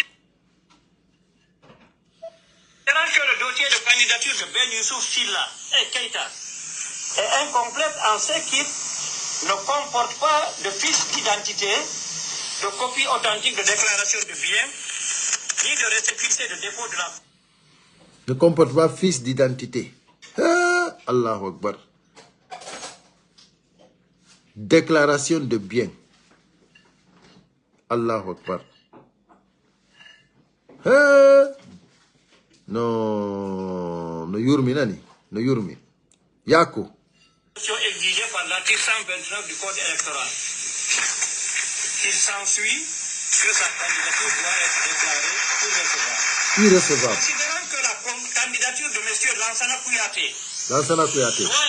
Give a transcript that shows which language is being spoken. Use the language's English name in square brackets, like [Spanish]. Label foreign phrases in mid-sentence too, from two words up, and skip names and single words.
[French] Que le dossier de candidature de Ben Youssouf Silla et Keïta est incomplète en ce qu'il ne comporte pas de fiche d'identité, de copie authentique de déclaration de biens, ni de récépissé de dépôt de la... Ne comporte pas fiche d'identité. [Arabic] الله أكبر. [French] Déclaration de biens. [Arabic] الله أكبر. [Fula] No yurmi nani, no yurmi. Yako. [French] Exigée par l'article 129 du Code électoral. Il s'ensuit que sa candidature doit être déclarée irrecevable. Irrecevable. Considérant que la candidature de M. Lansana Kouyaté doit